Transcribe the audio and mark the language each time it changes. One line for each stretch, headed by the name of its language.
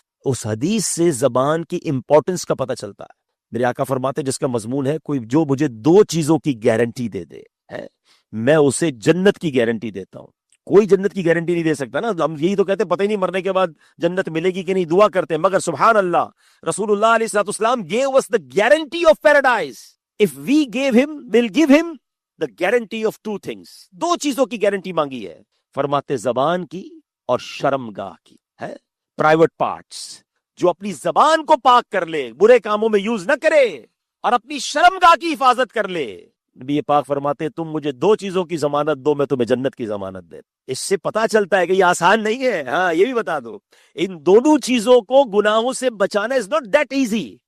Urdu: اس حدیث سے زبان کی امپورٹنس کا پتہ چلتا ہے۔ میرے آقا فرماتے ہیں، جس کا مضمون ہے کوئی جو مجھے 2 چیزوں کی گارنٹی دے دے ہے، میں اسے جنت کی گارنٹی دیتا ہوں۔ کوئی جنت کی گارنٹی نہیں دے سکتا نا، ہم یہی تو کہتے ہیں پتہ ہی نہیں مرنے کے بعد جنت ملے گی کہ نہیں، دعا کرتے ہیں، مگر سبحان اللہ، رسول اللہ علیہ الصلوۃ والسلام gave us the guarantee of paradise.
English: If we gave him, we'll give him the guarantee of 2 things.
Urdu: 2 چیزوں کی گارنٹی مانگی ہے، فرماتے زبان کی اور شرمگاہ کی ہے، پرائیویٹ پارٹس۔ جو اپنی زبان کو پاک کر لے، برے کاموں میں یوز نہ کرے، اور اپنی شرمگاہ کی حفاظت کر لے، نبی پاک فرماتے تم مجھے 2 چیزوں کی ضمانت دو، میں تمہیں جنت کی ضمانت دے۔ اس سے پتا چلتا ہے کہ یہ آسان نہیں ہے۔ ہاں یہ بھی بتا دو، ان دونوں چیزوں کو گناہوں سے بچانا is not that easy،